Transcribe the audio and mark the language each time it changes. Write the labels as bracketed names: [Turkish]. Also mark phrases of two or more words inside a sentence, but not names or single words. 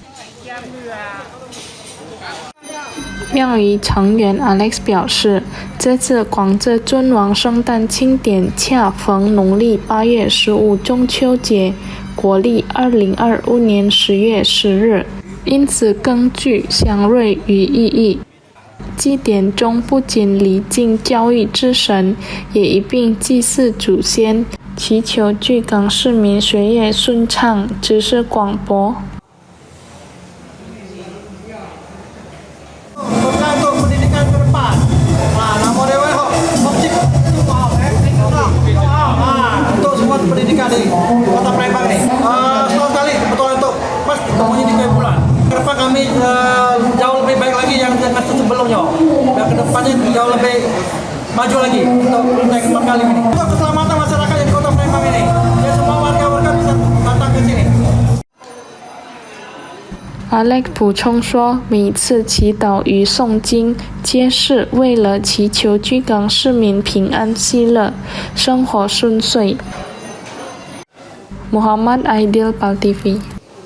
[Chinese] 庙宇成员 Alex 表示，这次广浙尊王圣诞庆典恰逢农历8月15中秋节，国历2025年10月10日，因此更具祥瑞与意义。祭典中不仅礼敬教育之神，也一并祭祀祖先，祈求巨港市民学业顺畅，知识广博。 [Indonesian] Pendidikan di Kota Palembang nih. Setahun sekali kebetulan untuk pas komunitas kue bulan. Kedepan kami jauh lebih baik lagi yang dengan sebelumnya. Dan kedepannya jauh lebih maju lagi untuk segmen kali ini. Untuk keselamatan masyarakat di Kota Palembang ini, ya semua warga-warga bisa datang ke sini. [Chinese] Alex 补充说，每次祈祷与诵经皆是为了祈求巨港市民平安喜乐，生活顺遂。Muhammad Aidil, PAL TV